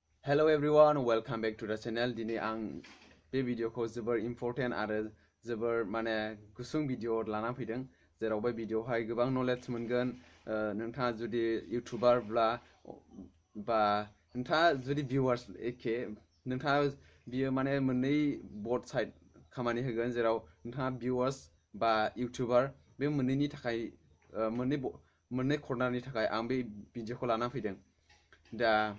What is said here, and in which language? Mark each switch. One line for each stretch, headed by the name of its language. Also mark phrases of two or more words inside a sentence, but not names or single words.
English: Hello everyone, welcome back to the channel.
Bodo: Dini ang be video ko जोबोर important आरो जोबोर माने गुसुं भिडिअ लाना फैदों जेराव बे भिडिअ हाय गोबां नलेज मोनगोन नोंथाङा जुदि यूट्यूबर ब्ला बा नोंथाङा जुदि भिउआर्स एखे नोंथाङा बियो माने मोननै
English: both side
Bodo: खामानि होगोन जेराव नोंथाङा भिउआर्स बा यूट्यूबर बे मोननैनि थाखाय मोननै कर्नारनि थाखाय आं बे भिडिअखौ लाना फैदों दा